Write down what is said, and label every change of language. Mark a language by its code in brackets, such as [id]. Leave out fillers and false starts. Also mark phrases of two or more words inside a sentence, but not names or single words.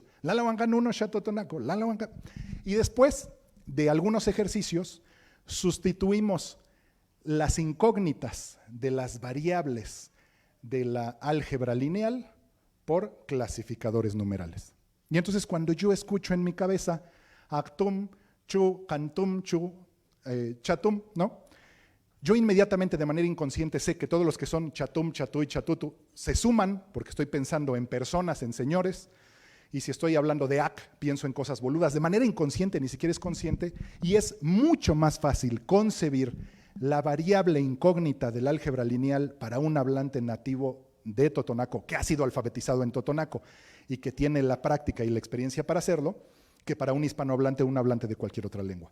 [es] Lalawangan uno, Xatotonaco, Lalawangan. Y después de algunos ejercicios, sustituimos las incógnitas de las variables de la álgebra lineal por clasificadores numerales. Y entonces cuando yo escucho en mi cabeza [top] actum, chu, cantum, chu, chatum, [es] ¿no? Yo inmediatamente de manera inconsciente sé que todos los que son chatum, chatú y chatutu se suman porque estoy pensando en personas, en señores, y si estoy hablando de ac, pienso en cosas boludas. De manera inconsciente, ni siquiera es consciente, y es mucho más fácil concebir la variable incógnita del álgebra lineal para un hablante nativo de Totonaco, que ha sido alfabetizado en Totonaco y que tiene la práctica y la experiencia para hacerlo, que para un hispanohablante o un hablante de cualquier otra lengua.